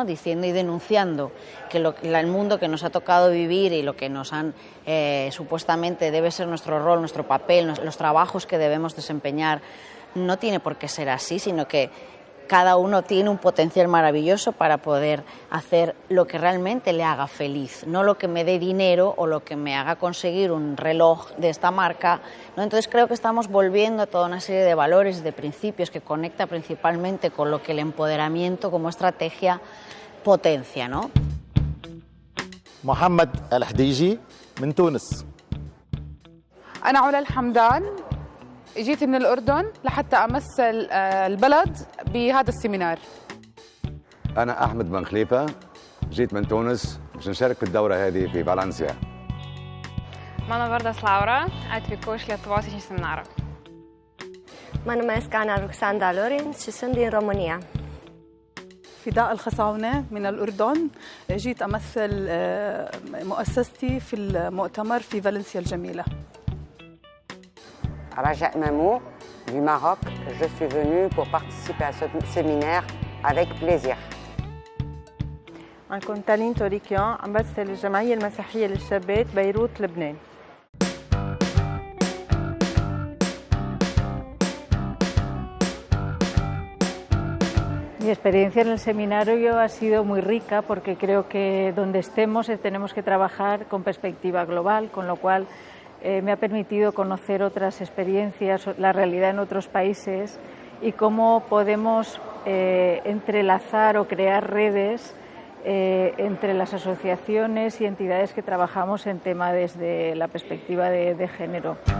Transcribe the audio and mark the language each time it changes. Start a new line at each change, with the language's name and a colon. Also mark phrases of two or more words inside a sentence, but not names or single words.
Spanish: Diciendo y denunciando que el mundo que nos ha tocado vivir y lo que nos han supuestamente debe ser nuestro rol, nuestro papel, los trabajos que debemos desempeñar, no tiene por qué ser así, sino que cada uno tiene un potencial maravilloso para poder hacer lo que realmente le haga feliz, no lo que me dé dinero o lo que me haga conseguir un reloj de esta marca, ¿no? Entonces creo que estamos volviendo a toda una serie de valores y de principios que conecta principalmente con lo que el empoderamiento como estrategia potencia, ¿no?
Arabic: محمد الحديجي من تونس. أنا علا الحمدان جيت من الأردن لحتى أمثل البلد بهذا السيمينار. أنا أحمد بن خليفة جيت من تونس باش نشارك في الدورة هذه في فالنسيا.
Lithuanian: Mano vardas Laura, atvykau iš Lietuvos į šį seminarą.
Romanian: Mă numesc Ana Ruxanda Lorenz și sunt din România.
Arabic: فداء الخصاونة من الأردن، جيت أمثل مؤسستي في المؤتمر في فالنسيا الجميلة.
French: Raja Mamou du Maroc, je suis venue pour participer à ce séminaire avec plaisir.
Arabic: أنا كنت تالين توريكيان أمثل الجمعية المسيحية للشابات بيروت لبنان.
Spanish: Mi experiencia en el seminario ha sido muy rica porque creo que donde estemos tenemos que trabajar con perspectiva global, con lo cual me ha permitido conocer otras experiencias, la realidad en otros países y cómo podemos entrelazar o crear redes entre las asociaciones y entidades que trabajamos en tema desde la perspectiva de género.